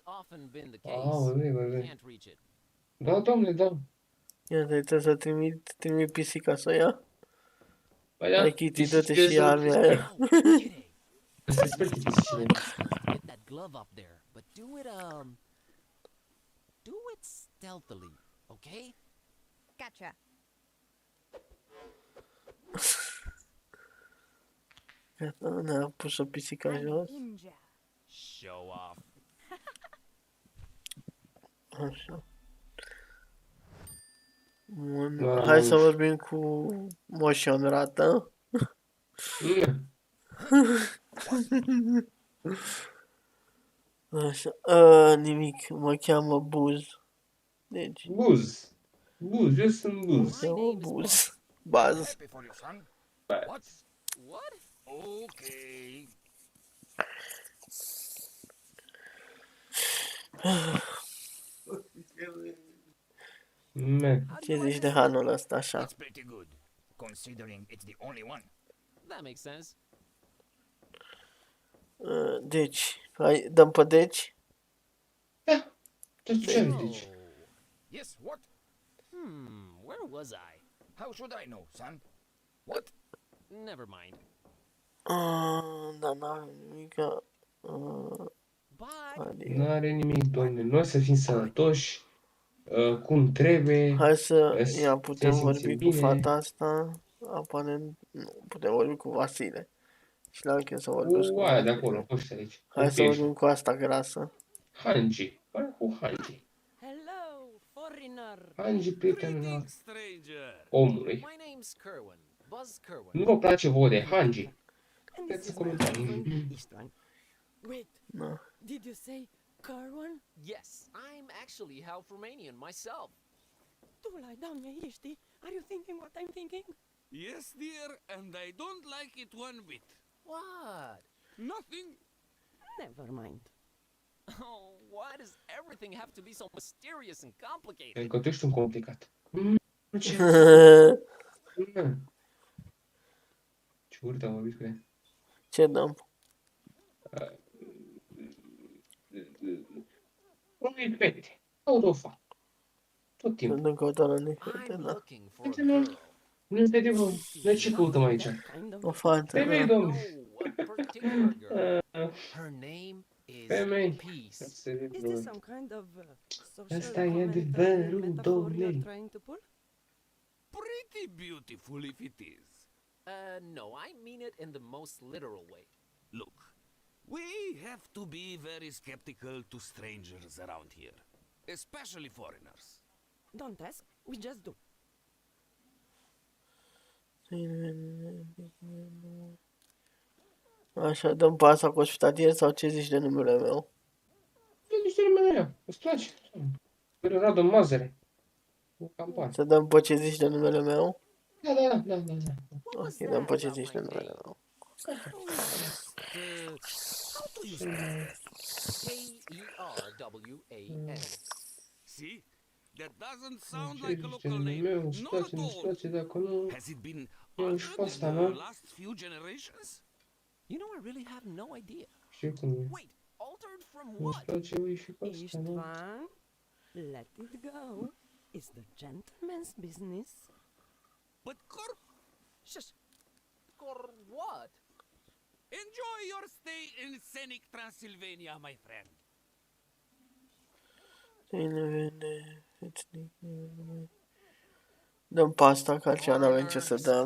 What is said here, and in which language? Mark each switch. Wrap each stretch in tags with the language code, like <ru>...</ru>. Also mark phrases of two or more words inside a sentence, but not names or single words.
<ro>Văd. Da, domnule, da. Ia, trebuie să trimit pisica să o ia. Păi da, Hai, Kitty, dă-te și ia armea aia.</ro> <en>Get that glove up there, but do it stealthily, okay? Gotcha.</en> <ro>Gata, ne-a pus-o pisica jos.</ro> <en>Show off.</en> <ro>Așa. Bun. Hai să vorbim cu Motion Rată. Așa. Nimic, mă cheamă Buz. Deci. Buz, eu sunt Buz. Mă cheamă Buz. Baz.</ro> <en>What? What? Okay.</en> <ro>Ce zici de hanul ăsta așa?</ro> <en>It's pretty good, considering it's the only one. That makes sense.</en> <ro>Deci, hai, dăm pe deci? Da, deci.</ro> <en>Yes, what? Where was I? How should I know, son? What? Never mind.</en> <ro>Da, n-are nimic. N-are nimic, domnule. Noi să fim sănătoși, cum trebuie. Hai să, ia, putem vorbi cu fata asta. Aparent, nu, putem vorbi cu Vasile. Și la închei să vorbesc cu aia de Vasile. acolo, cu ăștia aici. Hai să vorbim cu asta grasă. Hangi. Hai cu Hangi.</ro> <en>Hello, foreigner.</en> <ro>Hangi, prietenul omului.</ro> <en>My name's Kerwin. Buzz Kerwin.</en> <ro>Nu vă place vouă de Hangi?</ro> <en>And</en> <ro>Dați</ro> <en>this</en> <ro>în</ro> <en>is my</en> <ro>comentarii.</ro> <en>husband, Istvan. Wait, No. did you say Carwan? Yes, I'm actually half Romanian myself.</en> <ro>Tulai, doamne, ești?</ro> <en>Are you thinking what I'm thinking? Yes, dear, and I don't like it one bit. What? Nothing. Never mind. Oh, why does everything have to be so mysterious and complicated?</en> <ro>Pentru că tu ești un complicat. Ce urât am vorbit cu ea. Ce dăm? Unui fete. Aud o fac. Tot timpul. Să dăm căutarea unei fete, da. Nu fete, bă. Noi ce căutăm aici? O fată, Femei, da. domnule.</ro> <en>Her name is Femei. Peace. Is this some kind of social</en> <ro>Asta e</ro> <en>commentary</en> <ro>adevărul,</ro> <en>metaphor you're</en> <ro>domnule.</ro> <en>trying to pull? Pretty beautiful if it is. No, I mean it in the most literal way. Look, we have to be very skeptical to strangers around here, especially foreigners. Don't ask, we just do.</en> <ro>Așa, dăm pe asta cu ospitalier sau ce zici de numele meu? Ce zici de numele meu? Îți place? Pentru Radu Mazăre. Să dăm pe ce zici de numele meu? Da. Ok, dăm pe ce zici de numele meu.</ro> <en>How do you spell Kerwan? See? That doesn't sound</en> <ro>Ce</ro> <en>like a</en> <ro>zici de</ro> <en>local</en> <ro>numele</ro> <en>name.</en> <ro>meu? Îți</ro> <en>Not</en> <ro>place,</ro> <en>at</en> <ro>nu-ți</ro> <en>all.</en> <ro>place, dacă nu...</ro> <en>Has it been</en> <ro>Eu și pe</ro> <en>altered</en> <ro>asta,</ro> <en>in</en> <ro>nu?</ro> <en>the last few generations? You know, I really have no idea.</en> <ro>Știu cum e.</ro> <en>Wait, altered from</en> <ro>Nu-ți</ro> <en>what?</en> <ro>place, ui, și pe asta, nu?</ro> <en>Istvan, let it go. It's the gentleman's business. But Shush. What? enjoy your stay in scenic Transylvania, my friend.</en> <ro>Dăm pe asta, că altceva n-avem ce să dăm.</ro>